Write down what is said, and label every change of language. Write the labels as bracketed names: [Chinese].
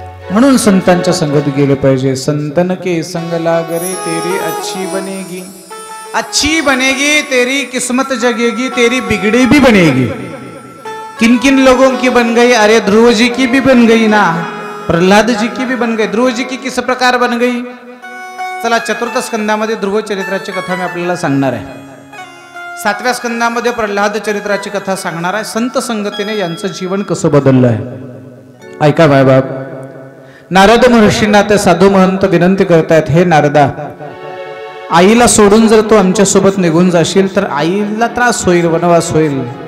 [Marathi] म्हणून संतांच्या संगत गेले पाहिजे. [Hindi] संतन के संग लाग रे तेरी अच्छी बनेगी. अच्छी बनेगी तेरी किस्मत जगेगी, तेरी बिगड़ी भी बनेगी. किन किन लोगों की बन गई? अरे ध्रुव जी की भी बन गई ना, प्रहलाद जी की भी बन गई. ध्रुव जी की किस प्रकार बन गई? [Marathi] चला, चतुर्थ स्कंदामध्ये ध्रुव चरित्राची कथा मी आपल्याला सांगणार आहे. 7व्या स्कंदामध्ये प्रल्हाद चरित्राची कथा सांगणार आहे. संत संगतीने यांचं जीवन कसं बदललं आहे ऐका बाप. नारद महर्षींना ते साधू महंत विनंती करतायत, हे नारदा, आईला सोडून जर तू आमच्या सोबत निघून जाशील तर आईला त्रास होईल, वनवास होईल.